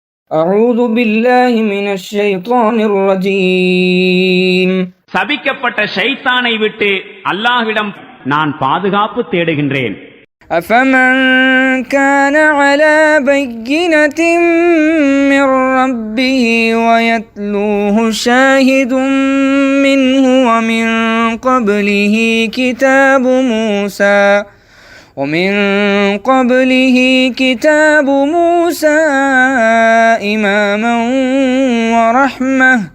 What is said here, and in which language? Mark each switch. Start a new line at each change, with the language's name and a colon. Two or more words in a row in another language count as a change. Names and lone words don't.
Arabic: أعوذ بالله من الشيطان الرجيم.
Tamil: சபிக்கப்பட்ட ஷைத்தானை விட்டு அல்லாஹ்விடம் நான் பாதுகாப்பு தேடுகின்றேன்.
Arabic: أفمن كان على بينة من ربه ويتلوه شاهد منه ومن قبله كتاب موسى إماما ورحمة